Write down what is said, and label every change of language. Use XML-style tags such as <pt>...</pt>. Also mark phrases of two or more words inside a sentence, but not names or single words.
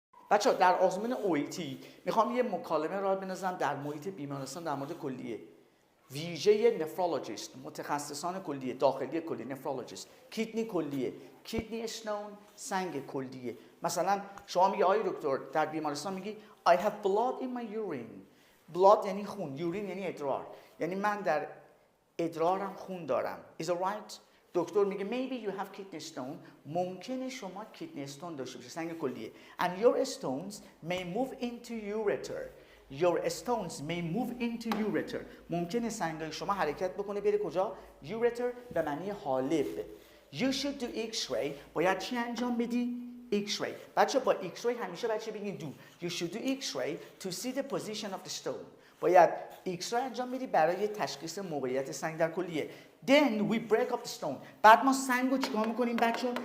<fa>بچه‌ها در آزمون اویتی میخوام یه مکالمه راه بندازم در محیط بیمارستان در مورد کلیه. ویژه نفرولوژیست، متخصصان کلیه، داخلی کلیه، نفرولوژیست، کیدنی کلیه،</fa> <en>kidney stone,</en> <fa>سنگ کلیه.</fa> <en>مثلا شما میگی آقای دکتر در بیمارستان میگی I have blood in my urine. blood یعنی</en> <fa>خون، یورین یعنی ادرار. یعنی من در ادرارم خون دارم.</fa> <en>Is it right؟</en> <fa>دکتر میگه</fa> <en>maybe you have kidney stone.</en> <fa>ممکنه شما</fa> <en>kidney stone</en> <fa>داشته باشی، سنگ کلیه.</fa> <en>And your stones may move into ureter. Your stones may move into ureter.</en> <fa>ممکنه سنگای شما حرکت بکنه بره کجا؟ ureter به معنی حالب.</fa> <en>You should do X-ray.</en> <fa>باید چی انجام بدی؟ X-ray. بچه با X-ray همیشه بچه بگین do.</fa> <en>You should do X-ray to see the position of the stone.</en> <fa>باید X-ray انجام بدی برای تشخیص موقعیت سنگ در کلیه.</fa> <en>Then we break up the stone.</en> <fa>بعد ما سنگ رو چیکار میکنیم بچه؟</fa>